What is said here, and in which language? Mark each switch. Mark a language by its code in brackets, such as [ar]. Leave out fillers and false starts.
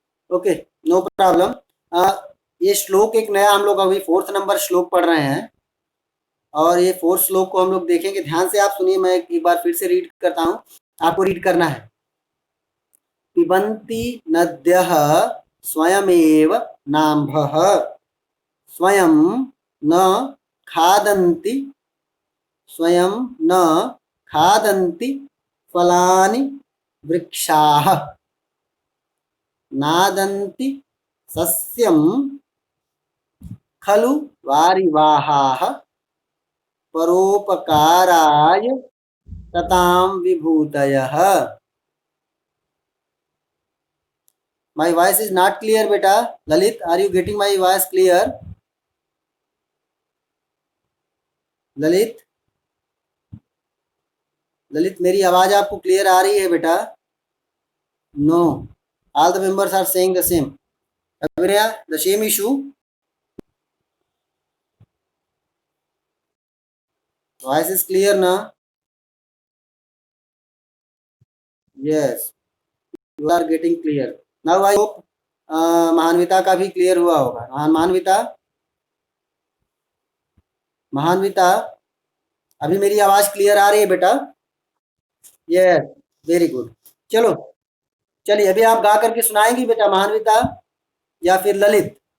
[en] Okay, no problem. [hi] ये श्लोक एक नया, हम लोग अभी 4th नंबर श्लोक पढ़ रहे हैं। और ये 4th श्लोक को हम लोग देखेंगे। ध्यान से आप सुनिए, मैं एक बार फिर से रीड करता हूँ, आपको रीड करना है। [sa] पिबन्ति नद्यः स्वयमेव नाम्भः स्वयं न खादन्ति स्वयं न खादन्ति फलानि वृक्षाः नादन्ति सस्यं खलु वारिवाहाः परोपकाराय सतां विभूतयः। [en] My voice is not clear beta. Lalit, are you getting my voice clear? [hi] Lalit, Lalit मेरी आवाज आपको क्लियर आ रही है बेटा? [en] नो, all the members are saying the same. Abhinaya, the same issue. Voice is clear na? Yes, you are getting clear. [hi] Now I hope महान्विता का भी clear हुआ होगा। महान्विता, महान्विता अभी मेरी आवाज क्लियर आ रही है बेटा? Yes, very good. चलो, चलिए अभी आप गा करके सुनाएंगी बेटा महान्विता या फिर ललित?